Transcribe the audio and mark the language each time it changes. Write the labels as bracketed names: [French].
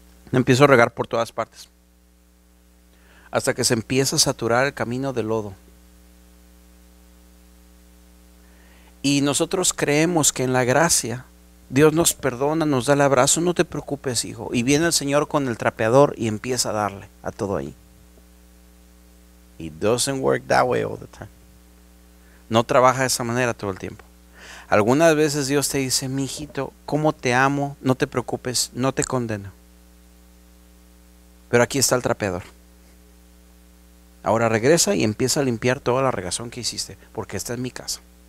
[Spanish] Me empiezo a regar por todas partes hasta que se empieza a saturar el camino de lodo. Y nosotros creemos que en la gracia Dios nos perdona, nos da el abrazo. No te preocupes, hijo. Y viene el Señor con el trapeador y empieza a darle a todo ahí. [English] It doesn't work that way all the time. [Spanish] No trabaja de esa manera todo el tiempo. Algunas veces Dios te dice, mi hijito, cómo te amo, no te preocupes, no te condeno. Pero aquí está el trapeador. Ahora regresa y empieza a limpiar toda la regazón que hiciste, porque esta es mi casa.